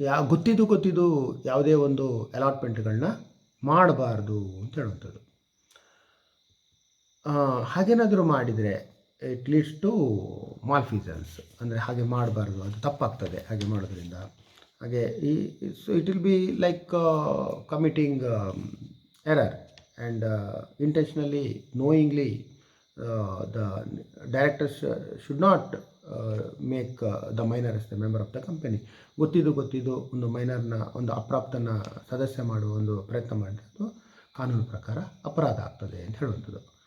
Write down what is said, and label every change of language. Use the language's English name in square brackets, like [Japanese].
[Kannada] ಗೊತ್ತಿದ್ದು ಯಾವುದೇ ಒಂದು ಅಲಾಟ್ಮೆಂಟ್ಗಳನ್ನ ಮಾಡಬಾರ್ದು ಅಂತ ಹೇಳುವಂಥದ್ದು. ಹಾಗೇನಾದರೂ ಮಾಡಿದರೆ [English] it leads to malfeasance, [Kannada] ಅಂದರೆ ಹಾಗೆ ಮಾಡಬಾರ್ದು, ಅದು ತಪ್ಪಾಗ್ತದೆ ಹಾಗೆ ಮಾಡೋದ್ರಿಂದ. [English] ಹಾಗೆ so it will be like committing error and intentionally knowingly the directors should not make the minor as the member of the company. [Kannada] ಗೊತ್ತಿದ್ದು ಒಂದು ಮೈನರ್ನ, ಒಂದು ಅಪ್ರಾಪ್ತನ ಸದಸ್ಯ ಮಾಡುವ ಒಂದು ಪ್ರಯತ್ನ ಮಾಡಿದ್ದು ಕಾನೂನು ಪ್ರಕಾರ ಅಪರಾಧ ಆಗ್ತದೆ ಅಂತ ಹೇಳುವಂಥದ್ದು.